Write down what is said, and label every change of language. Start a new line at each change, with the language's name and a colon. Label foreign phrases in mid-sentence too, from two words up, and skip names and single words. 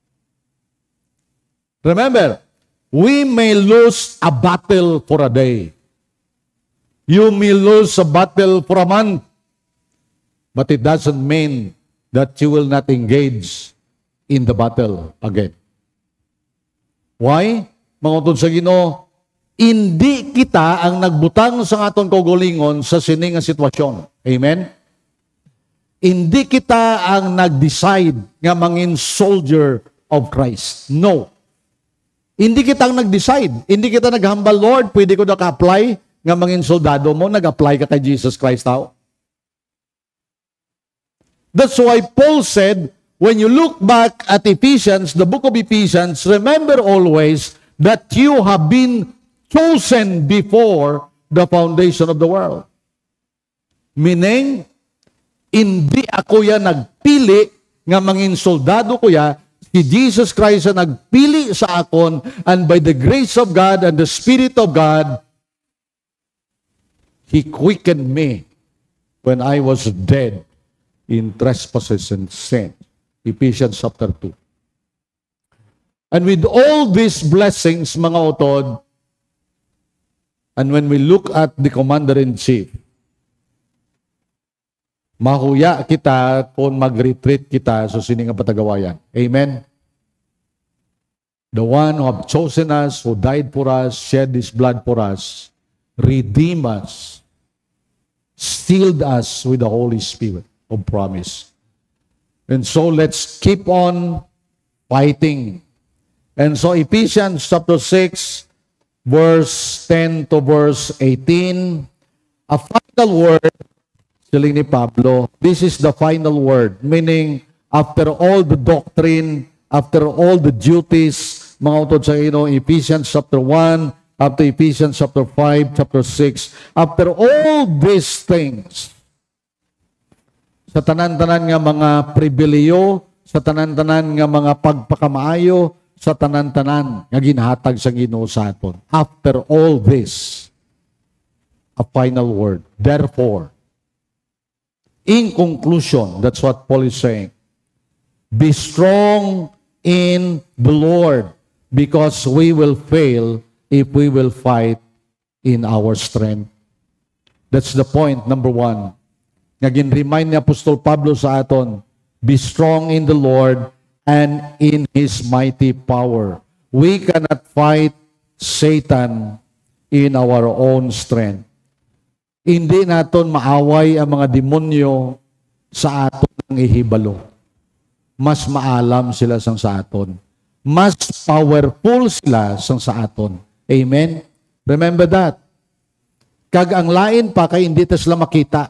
English: Remember, we may lose a battle for a day. You may lose a battle for a month. But it doesn't mean that you will not engage in the battle again. Why?
Hiligaynon: Mga utod sa Ginoo, hindi kita ang nagbutang sa aton kaugalingon sa sining nga sitwasyon. Amen? Hindi kita ang nag-decide nga mangin
English: soldier of Christ.
Hiligaynon: No. Hindi kita ang nag-decide. Hindi kita naghambal, Lord, pwede ko naka-apply nga mangin soldado mo, nag-apply ka kay Jesus Christ tao.
English: That's why Paul said, when you look back at Ephesians, the book of Ephesians, remember always that you have been chosen before the foundation of the world. Meaning,
Hiligaynon: hindi ako yan nagpili nga mangin soldado ko ya, si Jesus Christ ang nagpili sa akon,
English: and by the grace of God and the Spirit of God, He quickened me when I was dead in trespasses and sin. Ephesians chapter 2. And with all these blessings,
Hiligaynon: mga utod,
English: and when we look at the Commander-in-Chief,
Hiligaynon: mahuya kita kung mag-retreat kita sa sining nga patagawayan.
English: Amen? The one who have chosen us, who died for us, shed His blood for us, redeemed us, sealed us with the Holy Spirit of promise. And so let's keep on fighting. And so Ephesians chapter 6, verse 10 to verse 18, a final word,
Hiligaynon: siling ni Pablo,
English: this is the final word, meaning after all the doctrine, after all the duties,
Hiligaynon: mga utod sa Ginoo,
English: Ephesians chapter 1, after Ephesians chapter 5, chapter 6, after all these things,
Hiligaynon: sa tanan-tanan nga mga pribiliyo, sa tanan-tanan nga mga pagpakamaayo, sa tanan-tanan nga ginhatag sa Ginoo sa aton.
English: After all this, a final word. Therefore, in conclusion, that's what Paul is saying. Be strong in the Lord, because we will fail if we will fight in our strength. That's the point, number one.
Hiligaynon: Nga gin-remind ni Apostol Pablo sa aton,
English: be strong in the Lord and in His mighty power. We cannot fight Satan in our own strength.
Hiligaynon: Hindi naton maaway ang mga demonyo sa aton ang ihibalo. Mas maalam sila sang sa aton. Mas powerful sila sang sa aton.
English: Amen? Remember that.
Hiligaynon: Kag ang lain pa kay hindi ta sila makita.